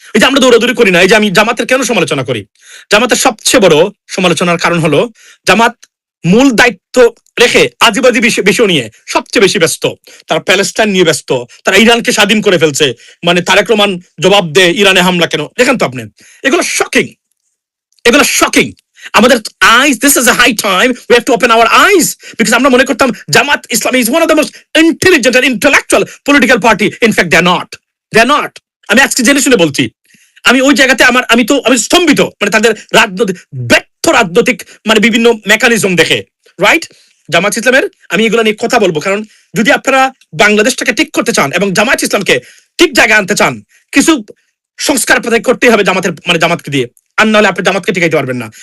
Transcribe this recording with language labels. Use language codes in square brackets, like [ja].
[bn] এই যে আমরা দৌড়াদৌড়ি করি না, এই যে আমি জামাতের কেন সমালোচনা করি, জামাতের সবচেয়ে বড় সমালোচনার কারণ হলো জামাত মূল দায়িত্ব রেখে আজিবাজি বিষয় নিয়ে সবচেয়ে বেশি ব্যস্ত। তারা প্যালেস্টাইন নিয়ে ব্যস্ত, তারা ইরানকে স্বাধীন করে ফেলছে, মানে তারেক রহমান জবাব দে ইরানে হামলা কেন, দেখেন তো আপনি, এগুলো শকিং। আমাদের [en] eyes, this is a high time we have to open our eyes, because [bn] আমরা মনে করতাম Jamaat Islami [en] is one of the most intelligent and intellectual political party. In fact they are not. [bn] আমি আজকে জেনে শুনে বলছি, আমি ওই জায়গাতে আমি স্তম্ভিত, মানে তাদের ব্যর্থ রাজনৈতিক মানে বিভিন্ন মেকানিজম দেখে, রাইট? জামাত ইসলামের আমি এগুলো নিয়ে কথা বলবো, কারণ যদি আপনারা বাংলাদেশটাকে ঠিক করতে চান এবং জামাত ইসলামকে ঠিক জায়গায় আনতে চান, কিছু সংস্কার করতেই হবে জামাতকে দিয়ে, আর নাহলে আপনি জামাতকে টিকাইতে পারবেন না।